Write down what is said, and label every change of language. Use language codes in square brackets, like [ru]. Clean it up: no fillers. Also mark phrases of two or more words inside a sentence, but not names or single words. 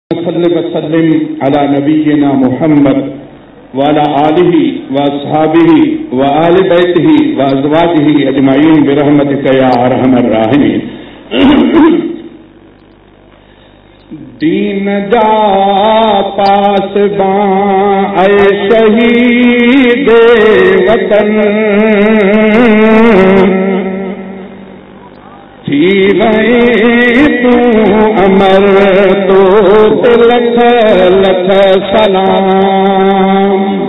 [ar] وسلم على نبينا محمد وعلى آله وأصحابه وآل بيته وأزواجه أجمعين برحمتك يا أرحم الراحمين. [sd] दीन जा पासबां ऐ शहीद वतन थी वही तू अमर तो लख लख सलाम।